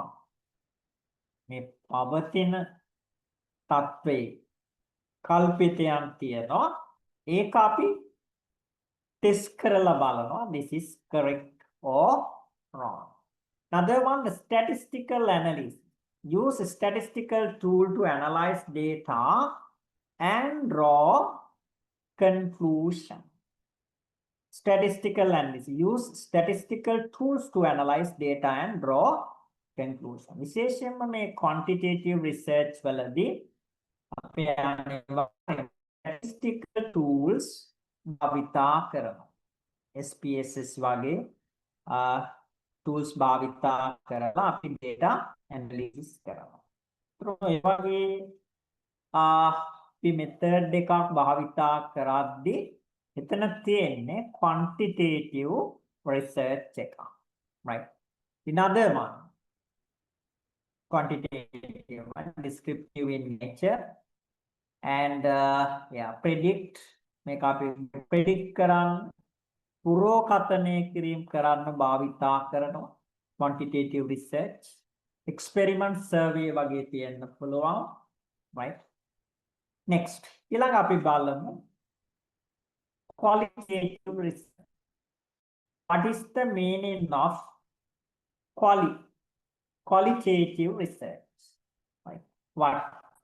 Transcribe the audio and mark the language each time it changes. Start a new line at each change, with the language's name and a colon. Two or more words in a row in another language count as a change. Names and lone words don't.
Sinhala: මේ පවතින තත්ත්වේ කල්පිතයන් තියෙනවා. ඒක අපි test කරලා බලනවා.
English: This is correct or wrong. Another one, the statistical analysis. Use a statistical tool to analyze data and draw conclusion. Statistical analysis. Use statistical tools to analyze data and draw conclusion.
Sinhala: විශේෂයෙන්ම මේ
English: quantitative research
Sinhala: වලදී අපි
English: statistical tools
Sinhala: භාවිතා කරනවා. SPSS වගේ tools භාවිතා කරලා අපි
English: data analysis
Sinhala: කරනවා. ඒ වගේ අපි method එකක් භාවිතා කරද්දී එතන තියෙන්නේ
English: quantitative research
Sinhala: එකක්.
English: Right? Another one, quantitative one, descriptive in nature, and yeah, predict.
Sinhala: මේක අපි predict කරන්න පුරෝකථනය කිරීම කරන්න භාවිතා කරනවා.
English: Quantitative research, experiment survey
Sinhala: වගේ තියෙන්න පුළුවන්.
English: Right? Next,
Sinhala: ඊළඟ අපි බලමු
English: qualitative research. What is the meaning of qualitative research? Right? What?